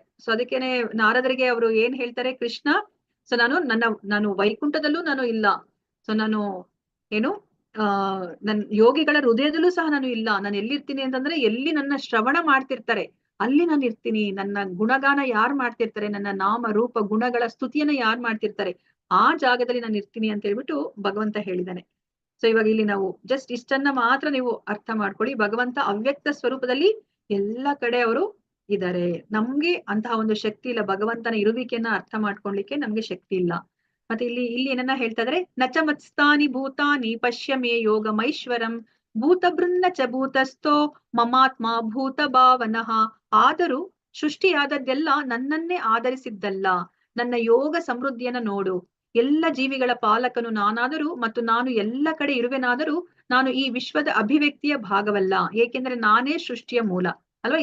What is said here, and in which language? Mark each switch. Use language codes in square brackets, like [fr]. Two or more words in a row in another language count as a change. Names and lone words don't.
[kn] ಸೊ ಅದಕ್ಕೇನೆ ನಾರದರಿಗೆ ಅವರು ಏನ್ ಹೇಳ್ತಾರೆ, ಕೃಷ್ಣ ಸೊ ನಾನು ವೈಕುಂಠದಲ್ಲೂ ನಾನು ಇಲ್ಲ, ಸೊ ನಾನು ಏನು ನನ್ ಯೋಗಿಗಳ ಹೃದಯದಲ್ಲೂ ಸಹ ನಾನು ಇಲ್ಲ, ನಾನು ಎಲ್ಲಿರ್ತೀನಿ ಅಂತಂದ್ರೆ ಎಲ್ಲಿ ನನ್ನ ಶ್ರವಣ ಮಾಡ್ತಿರ್ತಾರೆ ಅಲ್ಲಿ ನಾನು ಇರ್ತೀನಿ, ನನ್ನ ಗುಣಗಾನ ಯಾರು ಮಾಡ್ತಿರ್ತಾರೆ, ನನ್ನ ನಾಮ ರೂಪ ಗುಣಗಳ ಸ್ತುತಿಯನ್ನ ಯಾರು ಮಾಡ್ತಿರ್ತಾರೆ ಆ ಜಾಗದಲ್ಲಿ ನಾನು ಇರ್ತೀನಿ ಅಂತ ಹೇಳ್ಬಿಟ್ಟು ಭಗವಂತ ಹೇಳಿದಾನೆ. ಸೊ ಇವಾಗ ಇಲ್ಲಿ ನಾವು ಜಸ್ಟ್ ಇಷ್ಟನ್ನ ಮಾತ್ರ ನೀವು ಅರ್ಥ ಮಾಡ್ಕೊಳ್ಳಿ, ಭಗವಂತ ಅವ್ಯಕ್ತ ಸ್ವರೂಪದಲ್ಲಿ ಎಲ್ಲ ಕಡೆ ಅವರು ಇದ್ದಾರೆ. ನಮ್ಗೆ ಅಂತಹ ಒಂದು ಶಕ್ತಿ ಇಲ್ಲ, ಭಗವಂತನ ಇರುವಿಕೆಯನ್ನ ಅರ್ಥ ಮಾಡ್ಕೊಳ್ಲಿಕ್ಕೆ ನಮ್ಗೆ ಶಕ್ತಿ ಇಲ್ಲ. ಮತ್ತೆ ಇಲ್ಲಿ ಏನನ್ನ ಹೇಳ್ತಾ ಇದ್ರೆ, [sa] ನಚ ಮತ್ಸ್ತಾನಿ ಭೂತಾನಿ ಪಶ್ಯ ಮೇ ಯೋಗಮೈಶ್ವರಂ ಭೂತ ಬೃಂದ ಚ ಭೂತಸ್ಥೋ ಮಮಾತ್ಮ ಭೂತ ಭಾವನಃ. [kn] ಆದರೂ ಸೃಷ್ಟಿಯಾದದ್ದೆಲ್ಲ ನನ್ನನ್ನೇ ಆಧರಿಸಿದ್ದಲ್ಲ, ನನ್ನ ಯೋಗ ಸಮೃದ್ಧಿಯನ್ನ ನೋಡು. ಎಲ್ಲ ಜೀವಿಗಳ ಪಾಲಕನು ನಾನಾದರೂ ಮತ್ತು ನಾನು ಎಲ್ಲ ಕಡೆ ಇರುವೆನಾದರೂ ನಾನು ಈ ವಿಶ್ವದ ಅಭಿವ್ಯಕ್ತಿಯ ಭಾಗವಲ್ಲ, ಏಕೆಂದ್ರೆ ನಾನೇ ಸೃಷ್ಟಿಯ ಮೂಲ ಅಲ್ವಾ.